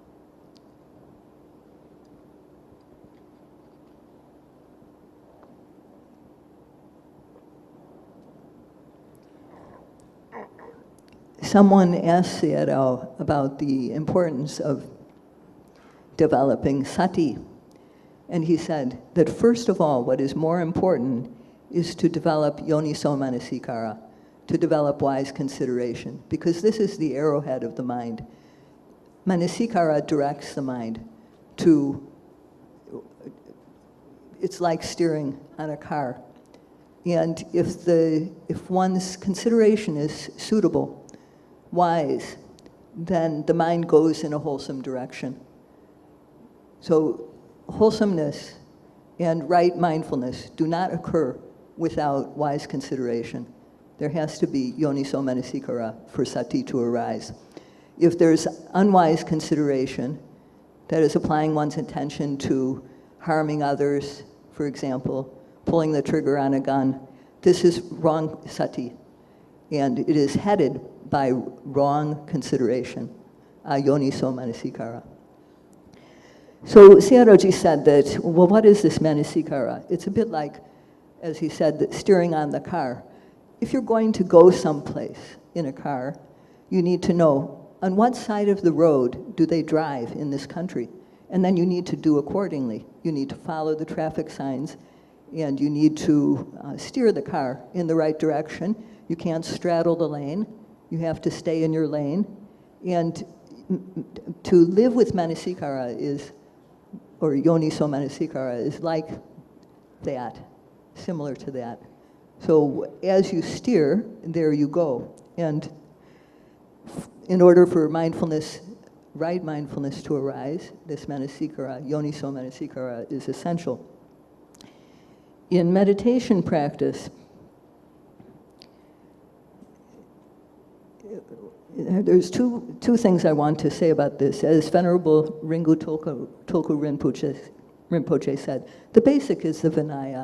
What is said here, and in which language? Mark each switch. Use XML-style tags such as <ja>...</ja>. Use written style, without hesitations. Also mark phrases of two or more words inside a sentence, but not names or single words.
<en>Someone asked Sayadaw about the importance of developing sati. And he said that first of all, what is more important is to develop</en> <pi>yoniso manasikara,</pi> <en>to develop wise consideration, because this is the arrowhead of the mind. Manasikara directs the mind to, it's like steering on a car. And if one's consideration is suitable, wise, then the mind goes in a wholesome direction. So wholesomeness and right mindfulness do not occur without wise consideration. There has to be</en> <pi>yoniso manasikara</pi> <en>for sati to arise. If there's unwise consideration, that is applying one's attention to harming others, for example, pulling the trigger on a gun, this is wrong sati. And it is headed by wrong consideration,</en> <pi>yoniso manasikara.</pi> <en>So Sayadaw said that, well, what is this manasikara? It's a bit like, as he said, that steering on the car. If you're going to go someplace in a car, you need to know on what side of the road do they drive in this country? And then you need to do accordingly. You need to follow the traffic signs, and you need to steer the car in the right direction. You can't straddle the lane. You have to stay in your lane. And to live with manasikara is, or</en> <pi>yoniso manasikara</pi> <en>is like that, similar to that. So as you steer, there you go. And in order for mindfulness, right mindfulness to arise, this</en> <pi>manasikara, yoniso manasikara,</pi> <en>is essential. In meditation practice, there's two things I want to say about this. As Venerable Ringu Tulku Rinpoche said, the basic is the Vanaya.</en>